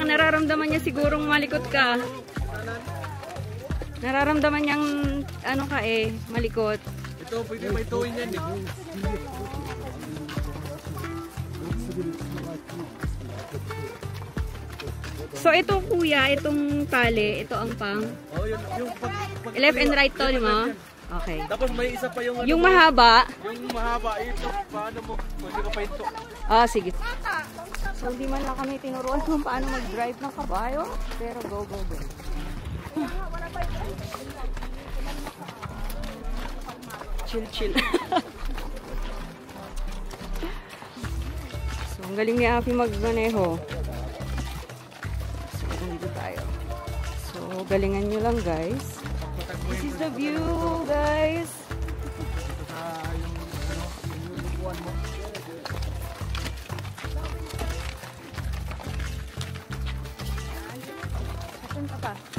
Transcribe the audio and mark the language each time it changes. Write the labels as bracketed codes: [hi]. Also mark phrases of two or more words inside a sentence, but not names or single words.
[tl] Nararamdaman niya sigurong malikot ka. Nararamdaman niyang ano ka eh, malikot. Ito, pwede may tuwin yan eh. So ito kuya, itong tali, ito ang pang Oh, yung pag [en] left and right to, [tl] di mo? Okay. Tapos may isa pa yung ano. Yung mahaba. Yung mahaba, ito. Paano mo? Pwede ka pa ito. Ah, sige. So hindi man lang kami tinuruan kung paano mag-drive ng kabayo. [en] Pero go, go, go. Chill, chill. [tl] So ang galing ni Afi mag-maneho. Dito tayo. So, galingan nyo lang, guys. [en] This is the view, [tl] guys. Asan ka pa?